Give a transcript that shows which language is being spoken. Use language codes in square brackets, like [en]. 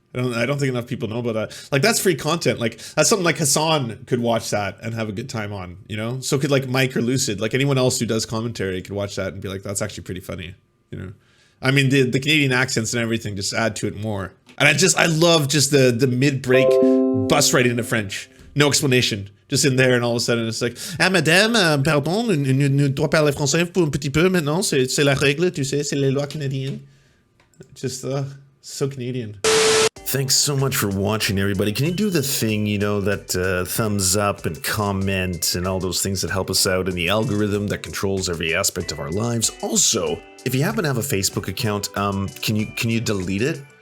[en] I don't think enough people know about that. Like that's free content. Like that's something like Hassan could watch that and have a good time on, you know? So could like Mike or Lucid, like anyone else who does commentary could watch that and be like, that's actually pretty funny, you know? I mean, the Canadian accents and everything just add to it more. And I love just the mid-break bust right into French. No explanation. Just in there and all of a sudden it's like, [fr] ah madame, pardon, nous doit parler français pour un petit peu maintenant, c'est la règle, tu sais, c'est les lois canadiennes. [en] Just so Canadian. Thanks so much for watching, everybody. Can you do the thing, you know, that thumbs up and comment and all those things that help us out in the algorithm that controls every aspect of our lives? Also, if you happen to have a Facebook account, can you delete it?